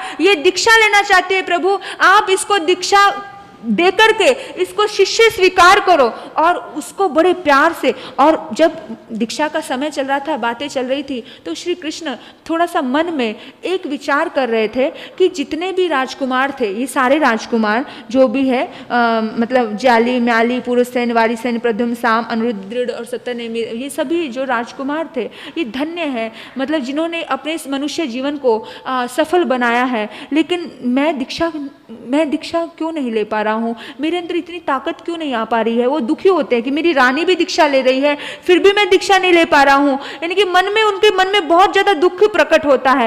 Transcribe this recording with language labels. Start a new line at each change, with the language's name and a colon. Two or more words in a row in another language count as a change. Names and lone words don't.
Hindi: ये दीक्षा लेना चाहते हैं प्रभु, आप इसको दीक्षा दे करके इसको शिष्य स्वीकार करो। और उसको बड़े प्यार से, और जब दीक्षा का समय चल रहा था, बातें चल रही थी, तो श्री कृष्ण थोड़ा सा मन में एक विचार कर रहे थे कि जितने भी राजकुमार थे, ये सारे राजकुमार जो भी है, मतलब जाली, म्याली, पुरुषसेन, वारिसेन, प्रद्युम्न, साम, अनिरुद्ध और सत्यनेमि, ये सभी जो राजकुमार थे ये धन्य है, मतलब जिन्होंने अपने इस मनुष्य जीवन को सफल बनाया है। लेकिन मैं दीक्षा क्यों नहीं ले पा रहा हूँ, मेरे अंदर इतनी ताकत क्यों नहीं आ पा रही है। वो दुखी होते हैं कि मेरी रानी भी दीक्षा ले रही है, फिर भी मैं दीक्षा नहीं ले पा रहा हूँ, यानी कि उनके मन में बहुत ज्यादा दुख प्रकट होता है।